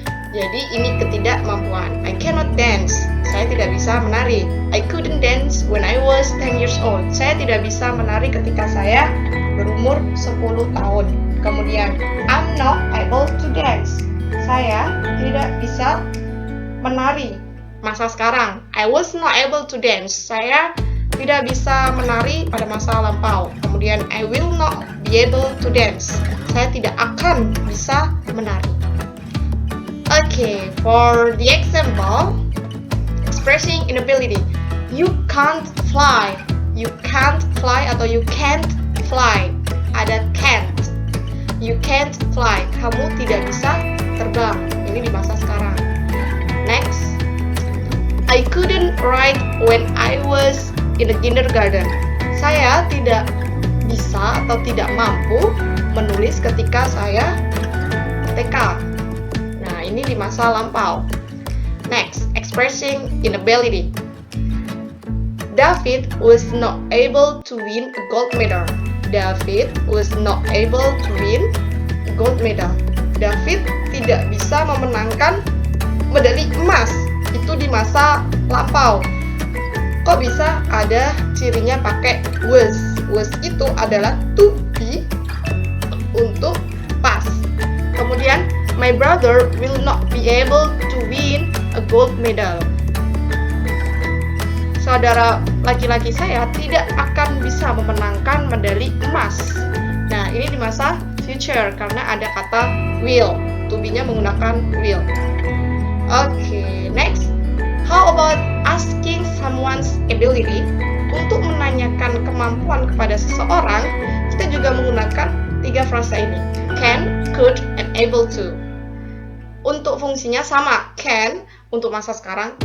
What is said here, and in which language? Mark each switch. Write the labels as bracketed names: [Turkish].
[Indonesian] Jadi ini ketidakmampuan. [English] I cannot dance. [Indonesian] Saya tidak bisa menari. [English] I couldn't dance when I was 10 years old. [Indonesian] Saya tidak bisa menari ketika saya berumur 10 tahun. Kemudian, [English] I'm not able to dance. [Indonesian] Saya tidak bisa menari masa sekarang. [English] I was not able to dance. [Indonesian] Saya tidak bisa menari pada masa lampau. Kemudian, [English] I will not be able to dance. [Indonesian] Saya tidak akan bisa menari. [English] Okay, for the example, expressing inability. You can't fly. You can't fly atau you can't fly. [Indonesian] Ada can't. [English] You can't fly. [Indonesian] Kamu tidak bisa terbang. Ini di masa sekarang. Next. [English] write when I was in the kindergarten. [Indonesian] Saya tidak bisa atau tidak mampu menulis ketika saya TK. Nah, ini di masa lampau. [English] Next, expressing inability. David was not able to win a gold medal. David was not able to win a gold medal. [Indonesian] David tidak bisa memenangkan medali emas. Itu di masa lampau. Kok bisa ada cirinya pakai was? Was itu adalah to be untuk past. [English] Kemudian, my brother will not be able to win a gold medal. [Indonesian] Saudara laki-laki saya tidak akan bisa memenangkan medali emas. Nah, ini di masa future karena ada kata will. To be-nya menggunakan will. [English] Okay, next. How about asking someone's ability? [Indonesian] Untuk menanyakan kemampuan kepada seseorang, kita juga menggunakan 3 frasa ini. [English] Can, could, and able to. [Indonesian] Untuk fungsinya sama. Can, untuk masa sekarang.